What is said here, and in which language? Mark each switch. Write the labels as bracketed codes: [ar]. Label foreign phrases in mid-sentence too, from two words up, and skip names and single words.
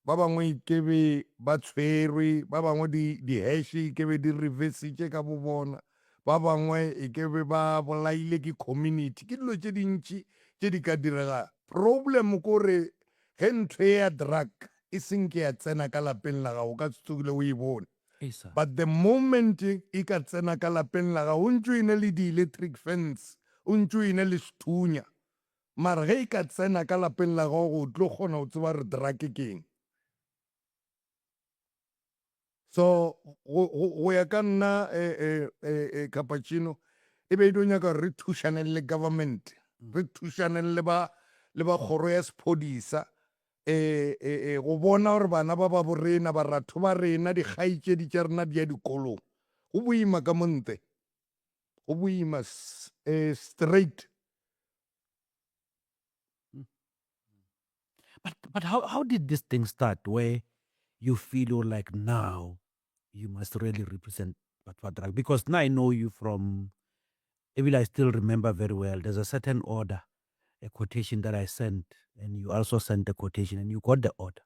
[nso] ba bangwe ke be ba tshwerwe, ba bangwe di-hash ke be di reversitše ka bo bona, ba bangwe e ke be ba bolaile ke community. Ke dilo tše dintši tše di ka direga. Problem kore ge ntho ya drug e seng ke ya tsena ka lapeng la gago, ka tsogile o e bone. [en] But the moment [nso] e ka tsena ka lapeng la gago, o ntse o ine le di-electric fence, o ntse o ine le sethunya, mara ge e ka tsena ka lapeng la gago, o tlo kgona go tseba re drug ke eng. So go ya ka nna Cappuccino, e be e do nyaka re thušaneng le government, re thušaneng le ba kgoro ya sephodisa, go bona gore bana ba ba borena, baratho ba rena, dikgaitšedi tša rena di ya dikolong. Go boima ka monte, go boima straight. [en] But how did this thing start where you feel like now you must really represent Patwa? Because now I know you from, even I still remember very well, there's a certain order, a quotation that I sent, and you also sent the quotation and you got the order.